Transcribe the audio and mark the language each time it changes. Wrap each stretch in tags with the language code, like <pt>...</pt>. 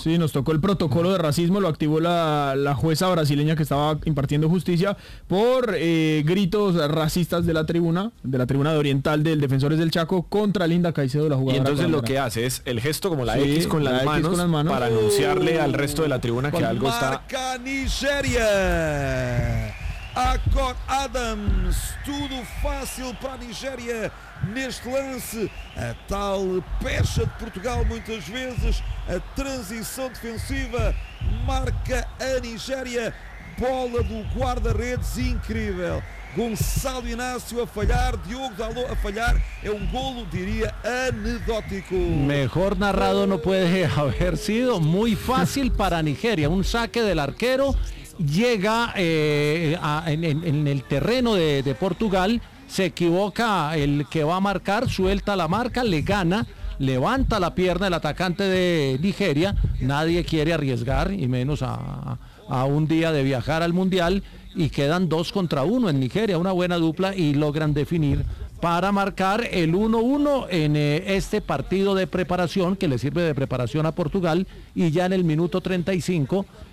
<es>Sí, nos tocó el protocolo de racismo, lo activó la jueza brasileña que estaba impartiendo justicia por gritos racistas de la tribuna, de oriental del Defensores del Chaco contra Linda Caicedo, la jugadora. Y entonces lo que hace es el gesto como la X con las manos para anunciarle al resto de la tribuna que algo está... ¡Marca Nigeria!</es> <pt>Acor Adams, tudo fácil para a Nigéria neste lance, a tal pecha de Portugal muitas vezes, a transição defensiva, marca a Nigéria, bola do guarda-redes, incrível, Gonçalo Inácio a falhar, Diogo Dalot a falhar, é um golo, diria, anedótico.</pt> <es>Mejor narrado no puede haber sido, muy fácil para Nigéria, un saque del arquero. Llega en el terreno de Portugal, se equivoca el que va a marcar, suelta la marca, le gana, levanta la pierna el atacante de Nigeria, nadie quiere arriesgar, y menos a un día de viajar al Mundial, y quedan 2-1 en Nigeria, una buena dupla, y logran definir para marcar el 1-1 en este partido de preparación, que le sirve de preparación a Portugal, y ya en el minuto 35...</es>